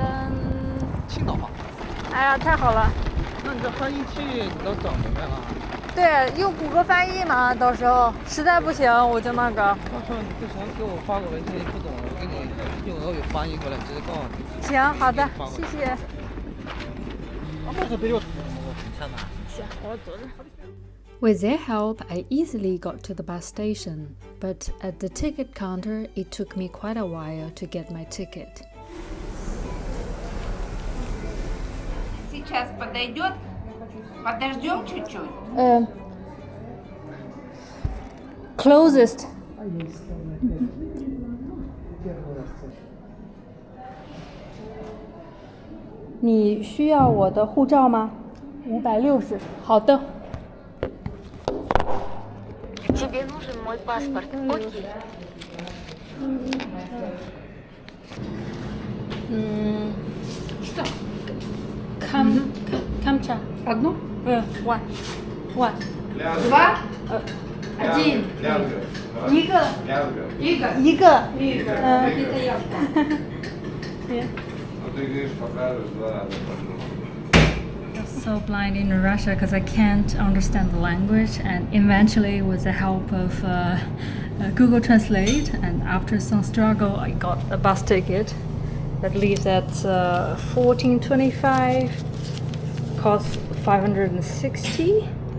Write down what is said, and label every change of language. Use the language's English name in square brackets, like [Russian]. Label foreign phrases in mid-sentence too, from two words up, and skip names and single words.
[Chinese] 青岛话。哎呀，太好了！那你这翻译器你都整明白了？对，用谷歌翻译嘛，到时候实在不行我就那个。到时候你就行，给我发个文件，不懂我给你用俄语翻译过来，直接告诉你。行，好的，谢谢。 [English] With their help, I easily got to the bus station, but at the ticket counter, it took me quite a while to get my ticket. [Russian] Сейчас подойдет. Подождем чуть-чуть. Closest. [Chinese] 你需要我的护照吗？560。好的。 [Russian] Тебе нужен мой паспорт. Окей. Камча. Одну? One. Два? Один. [Chinese] 一个。 [Russian] Это я. [English] So blind in Russia because I can't understand the language, and eventually with the help of Google Translate and after some struggle I got a bus ticket that leaves at 14:25, costs 560.